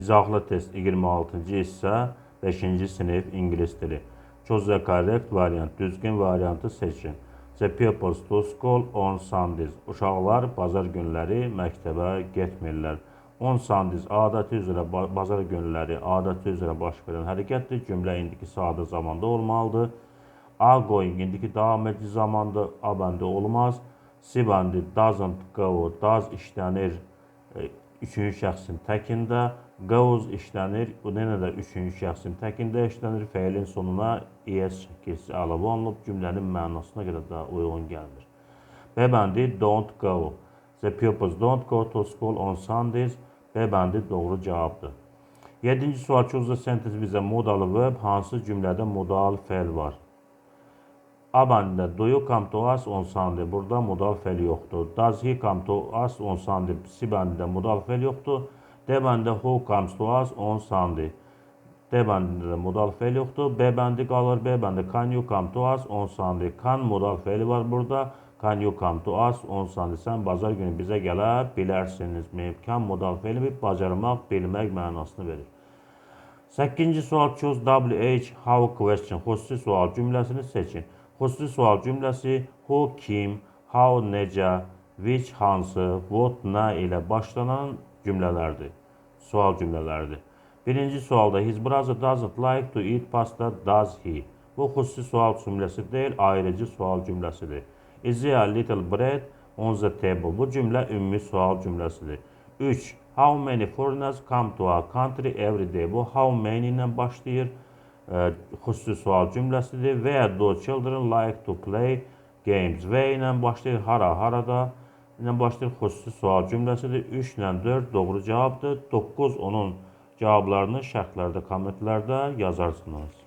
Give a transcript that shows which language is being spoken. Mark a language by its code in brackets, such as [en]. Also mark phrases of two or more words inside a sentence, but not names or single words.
[az] İzahlı test 26-cı hissə 5-ci sinif ingilis dili. [en] Choose the correct variant. [az] Düzgün variantı seçin. [en] The pupils to school on Sundays. [az] Uşaqlar bazar günləri məktəbə getmirlər. [en] On Sundays [az] adəti üzrə bazar günləri adəti üzrə baş verən hərəkətdir. Cümlə indiki sadə zamanda olmalıdır. [en] Are going [az] indiki davam edici zamanda a bəndi olmaz. C bəndi [en] doesn't go. [az] Does işlənir üçüncü şəxsin təkində. Goes işlənir. Bu yenə də üçüncü şəxsin təkində işlənir. Feilin sonuna es şəkilsi əlavə olunub. Cümlənin mənasına görə də uyğun gəlmir. B bəndi [en] don't go. The pupils don't go to school on Sundays. [az] B bəndi doğru cavabdır. 7-ci sual. [en] Choose the sentence with a modal verb. [az] Hansı cümlədə modal feil var? A bəndində [en] do you come to us on Sunday? [az] Burada modal feil yoxdur. [en] Does he come to us on Sunday? [az] C bəndində modal feil yoxdur. D bəndində [en] who comes to us on Sunday? [az] D bəndində modal feil yoxdur. B bəndi qalır. B bəndi [en] can you come to us on Sunday? [az] Can modal feili var burada. [en] Can you come to us on Sunday? [az] Sən bazar günü bizə gələ bilərsinizmi? Can modal feili bacarmaq, bilmək mənasını verir. 8-ci sual. [en] Choose WH how question. [az] Xüsusi sual cümləsini seçin. Xüsusi sual cümləsi who, kim, how, necə, which, hansı, what, nə ilə başlanan cümlələrdir. Sual cümlələrdir. Birinci sualda [en] his brother doesn't like to eat pasta, does he? [az] Bu xüsusi sual cümləsi deyil, ayrıcı sual cümləsidir. [en] Is there a little bread on the table? [az] Bu cümlə ümumi sual cümləsidir. 3. [en] How many foreigners come to our country every day? [az] Bu [en] how many [az] ilə başlayır. Xüsusi sual cümləsidir. [en] Where do children like to play games? [az] Where ilə başlayır. Harada ilə başlayır. Xüsusi sual cümləsidir. 3 ilə 4 doğru cavabdır. 9 onun cavablarını şərhlərdə, kommentlərdə yazarsınız.